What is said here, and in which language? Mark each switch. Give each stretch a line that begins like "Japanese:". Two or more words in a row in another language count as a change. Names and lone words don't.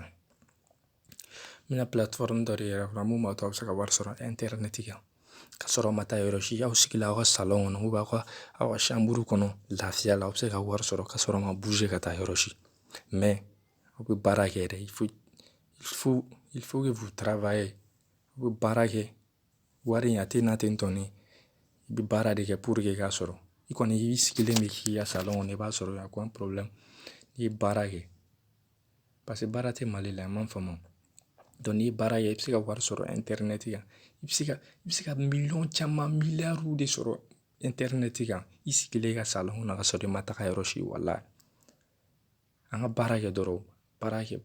Bambara: N bɛna plateforme dɔ de yira aw la mun b'a to aw bɛ se ka wari sɔrɔ internet kan. Ka sɔrɔ aw ma taa yɔrɔ si, aw sigila aw ka salon kɔnɔ
French: ou bien
Bambara: aw ka chambre kɔnɔ lafiya la, aw bɛ se ka wari sɔrɔ ka sɔrɔ aw ma bouger ka taa yɔrɔ si. Mais aw bɛ baara kɛ dɛ,
French: il faut que vous travaillez.
Bambara: Aw bɛ baara kɛ, wari in a tɛ na ten tɔ ne. I bɛ baara de kɛ
French: pour que
Bambara: i k'a sɔrɔ. I kɔni i sigilen bɛ k'i ka salon kɔnɔ i b'a sɔrɔ,
French: y a aucun problème.
Bambara: N'i ye baara kɛ,
French: parce que
Bambara: baara tɛ Mali la, i m'a faamu. Donc n'i ye baara kɛ, i bɛ se ka wari sɔrɔ internet kan. I bɛ se ka miliyɔn caman, miliyariw de sɔrɔ internet kan. I sigilen i ka salon kɔnɔ ka sɔrɔ i ma taga yɔrɔ si walahi. An ka baara kɛ dɔrɔn, baara kɛ.